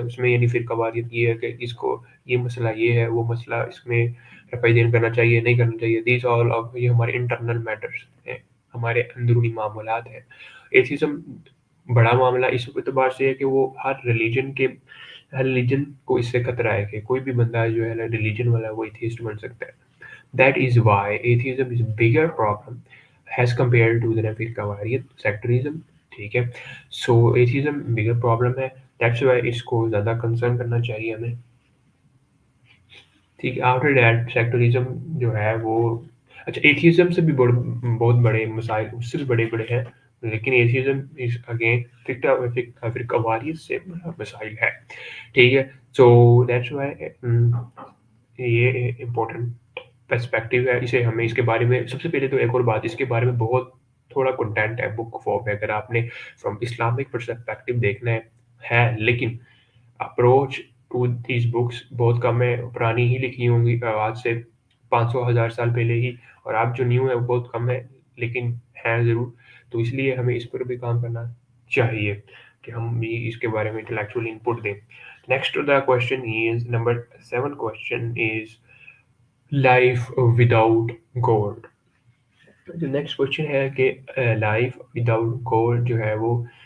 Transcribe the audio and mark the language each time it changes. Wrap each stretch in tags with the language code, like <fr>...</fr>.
<ur>اس میں یعنی فرقہ واریت یہ ہے کہ اس کو یہ مسئلہ یہ ہے, وہ مسئلہ اس میں رفع دین کرنا چاہیے نہیں کرنا چاہیے. دیز آل آف یہ ہمارے انٹرنل میٹرز ہیں, ہمارے اندرونی معاملات ہیں. ایتھیزم بڑا معاملہ اس اعتبار سے ہے کہ وہ ہر ریلیجن کو اس سے خطرہ ہے کہ کوئی بھی بندہ جو ہے ریلیجن والا وہ ایتھیسٹ بن سکتا ہے.</ur> <en>That is why atheism is a bigger problem as compared to the فرقہ واریت, sectarism,</en> <ur>ٹھیک ہے.</ur> <en>So atheism bigger problem</en> <ur>ہے,</ur> <en>that's why</en> <ur>اس کو زیادہ کنسرن کرنا چاہیے ہمیں, ٹھیک ہے.</ur> <en>after that</en> <ur>sectarism جو ہے وہ, اچھا ایتھیزم سے بھی بہت بڑے مسائل اس سے بھی بڑے ہیں, لیکن ایتھیزم از اگین فرقہ واریت سے بڑا مسائل ہے, ٹھیک ہے.</ur> <en>so that's why</en> <ur>یہ امپورٹنٹ پرسپیکٹیو ہے. اسے ہمیں اس کے بارے میں سب سے پہلے تو ایک اور بات, اس کے بارے میں بہت تھوڑا کنٹینٹ ہے بک فارم میں, اگر آپ نے فرام اسلامک پرسپیکٹیو دیکھنا ہے, لیکن</ur> <en>approach to these books</en> <ur>بہت کم ہے, پرانی ہی لکھی ہوں گی آج سے 500,000 سال پہلے ہی, اور آپ جو نیو ہے وہ بہت کم ہے, لیکن ہیں ضرور. تو اس لیے ہمیں اس پر بھی کام کرنا چاہیے کہ ہم بھی اس کے بارے میں انٹلیکچوئل انپٹ دیں.</ur> <en>Next the question is number 7 question is life without God.</en> <ur>جو نیکسٹ کوشچن ہے کہ لائف وداؤٹ گاڈ جو ہے وہ</ur>